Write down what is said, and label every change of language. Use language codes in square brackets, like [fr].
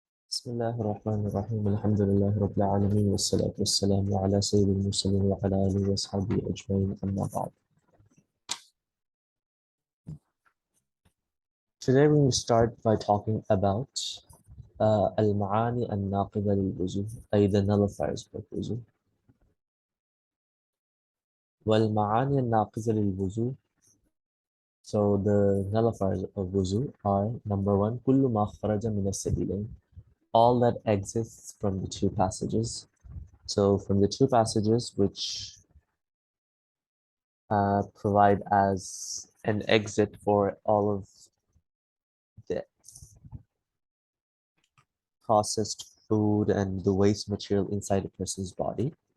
[ar] بسم الله الرحمن الرحيم الحمد لله رب العالمين والصلاة والسلام على سيد المرسلين وعلى آله وأصحابه أجمعين أما بعد. [en] Today we will start by talking about [ar] المعاني الناقضة للوضوء أي [en] the nullifiers of wudu. [ar] والمعاني الناقضة للوضوء. [en] So the nullifiers of wudu are number one [ar] كل ما خرج من السبيلين, [en] all that exists from the two passages. So from the two passages which provide as an exit for all of the processed food and the waste material inside a person's body.